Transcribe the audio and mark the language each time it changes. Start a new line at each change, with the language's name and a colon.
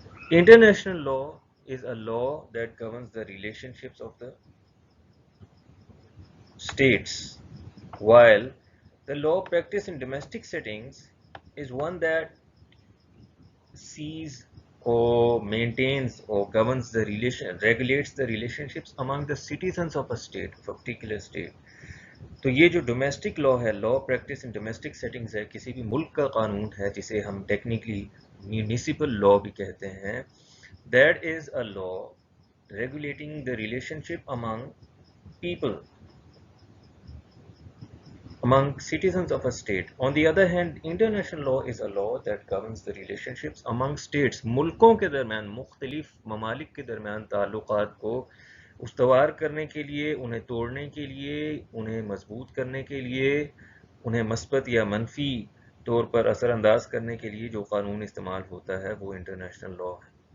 English: International law is a law that governs the relationships of the states, while the law practiced in domestic settings is one that sees or maintains or governs the regulates the relationships among the citizens of a state, of a particular state.
Hindi: तो ये जो domestic law है,
English: law practice in domestic settings
Hindi: है, किसी भी मुल्क का कानून है जिसे हम टेक्निकली म्यूनिसिपल लॉ भी कहते हैं,
English: That is a law regulating the relationship among people, among citizens of a state. On the other hand, international law is a law that governs the relationships among states.
Hindi: मुल्कों के दरमियान, मुख्तलिफ ममालिक के दरमियान ताल्लुकात को उस्तवार करने के लिए, उन्हें तोड़ने के लिए, उन्हें मजबूत करने के लिए, उन्हें मस्बत या मनफी तौर पर असरअंदाज करने के लिए जो कानून इस्तेमाल होता है वो इंटरनेशनल लॉ है.